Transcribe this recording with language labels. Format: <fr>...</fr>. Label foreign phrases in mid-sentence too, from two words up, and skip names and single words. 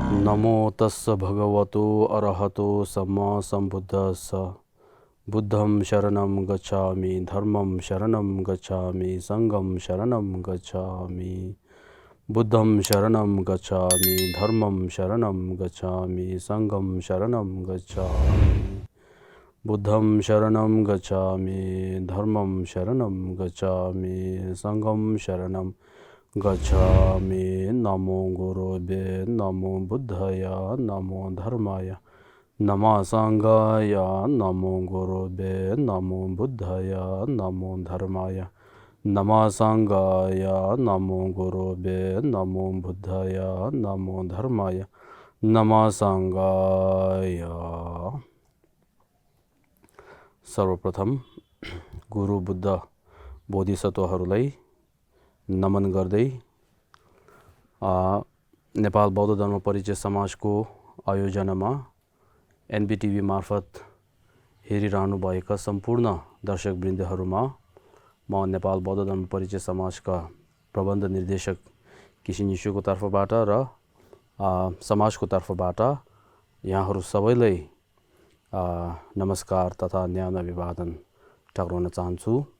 <pi>नमो तस्स भगवतो अरहतो सम्मा सम्बुद्धस्स बुद्धं शरणं गच्छामि धर्मं शरणं गच्छामि संघं शरणं गच्छामि बुद्धं शरणं गच्छामि धर्मं शरणं गच्छामि संघं शरणं गच्छामि बुद्धं शरणं गच्छामि धर्मं शरणं गच्छामि संघं शरणं गच्छामि।</pi> <sa>नमो गुरुभ्ये नमो बुद्धाय नमो धर्माय नमो संघाय नमो गुरुभ्ये नमो बुद्धाय नमो धर्माय नमो संघाय नमो गुरुभ्ये नमो बुद्धाय नमो धर्माय नमो संघाय।</sa> <ne>सर्वप्रथम गुरु बुद्ध बोधिसत्वहरूलाई नमन गर्दै नेपाल बौद्ध धर्म परिचय समाजको आयोजनामा एनबीटीभी मार्फत हेरिरहनु भएका सम्पूर्ण दर्शकवृन्दहरूमा म नेपाल बौद्ध धर्म परिचय समाजका प्रबन्ध निर्देशक किसिन यिशुको तर्फबाट र समाजको तर्फबाट यहाँहरू सबैलाई नमस्कार तथा न्यानो अभिवादन टक्राउन चाहन्छु।</ne>